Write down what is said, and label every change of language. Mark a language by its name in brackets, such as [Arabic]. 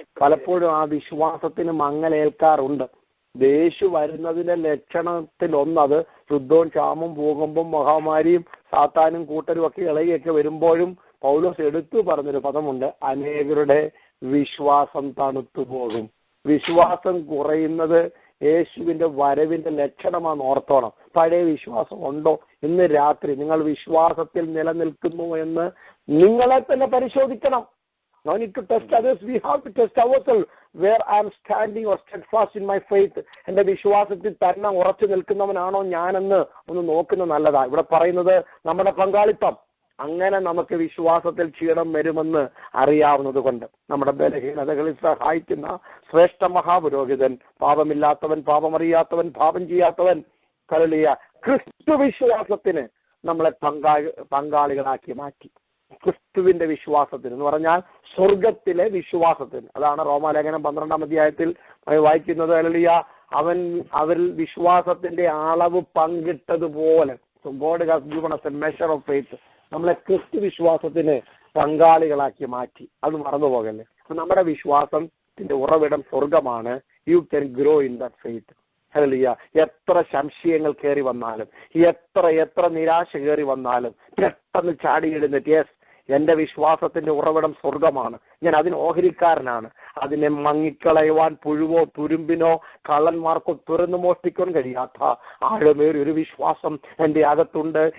[Malayalam] പലപ്പോഴും ആ വിശ്വാസത്തിന് മങ്ങലേൽക്കാറുണ്ട്. യേശു വരുന്നതിന്റെ ലക്ഷണത്തിൽ ഒന്നത് യുദ്ധവും ക്ഷാമവും ഭൂകമ്പവും മഹാമാരിയും സാത്താനും കൂട്ടരും ഒക്കെ ഇളകിയൊക്കെ വരുമ്പോഴും പൗലോസ് എടുത്തു പറഞ്ഞൊരു പദമുണ്ട്, അനേകരുടെ വിശ്വാസം തണുത്തു പോകും. വിശ്വാസം കുറയുന്നത് യേശുവിന്റെ വരവിന്റെ ലക്ഷണമാണ്, ഓർത്തോണം. പഴയ വിശ്വാസം ഉണ്ടോ? ഇന്ന് രാത്രി നിങ്ങൾ വിശ്വാസത്തിൽ നിലനിൽക്കുന്നു എന്ന് നിങ്ങളെ തന്നെ പരിശോധിക്കണം. [English] No need to test others. We have to test ourselves where I am standing or steadfast in my faith. [Malayalam] എന്റെ വിശ്വാസത്തിൽ തന്നെ ഉറച്ചു നിൽക്കുന്നവനാണോ ഞാനെന്ന് ഒന്ന് നോക്കുന്നത് നല്ലതാ. ഇവിടെ പറയുന്നത് നമ്മുടെ പങ്കാളിത്തം. അങ്ങനെ നമുക്ക് വിശ്വാസത്തിൽ ക്ഷീണം വരുമെന്ന് അറിയാവുന്നത് കൊണ്ട് നമ്മുടെ ബലഹീനതകളിൽ സഹായിക്കുന്ന ശ്രേഷ്ഠ മഹാപുരോഹിതൻ, പാപമില്ലാത്തവൻ, പാപമറിയാത്തവൻ, പാപം ചെയ്യാത്തവൻ, ഹല്ലേലൂയ, ക്രിസ്തു വിശ്വാസത്തിന് നമ്മളെ പങ്കാളികളാക്കി മാറ്റി. ക്രിസ്തുവിന്റെ വിശ്വാസത്തിന് എന്ന് പറഞ്ഞാൽ സ്വർഗത്തിലെ വിശ്വാസത്തിന്. അതാണ് റോമാലേഖനം 12-ാം അധ്യായത്തിൽ വായിക്കുന്നത്. ഹല്ലേലൂയ, അവരിൽ വിശ്വാസത്തിന്റെ അളവ് പങ്കിട്ടതുപോലെ. [English] So God has given us a measure of faith. [Malayalam] നമ്മളെ ക്രിസ്തു വിശ്വാസത്തിന് പങ്കാളികളാക്കി മാറ്റി. അത് മറന്നു പോകല്ലേ. അപ്പൊ നമ്മുടെ വിശ്വാസത്തിന്റെ ഉറവിടം സ്വർഗമാണ്. [English] You can grow in that faith. [Malayalam] Hallelujah. എത്ര സംശയങ്ങൾ കയറി വന്നാലും, എത്ര നിരാശ കയറി വന്നാലും പെട്ടെന്ന് ചാടിയിടുന്നിട്ട് യെസ്, എന്റെ വിശ്വാസത്തിന്റെ ഉറവിടം സ്വർഗമാണ്, ഞാൻ അതിന് ഓഹരിക്കാരനാണ്, അതിനെ മങ്ങിക്കളയുവാൻ പുഴുവോ തുരുമ്പിനോ കള്ളന്മാർക്കോ തുറന്നു മോഷ്ടിക്കാൻ കഴിയാത്ത ആഴമേറിയ ഒരു വിശ്വാസം എന്റെ അകത്തുണ്ട്.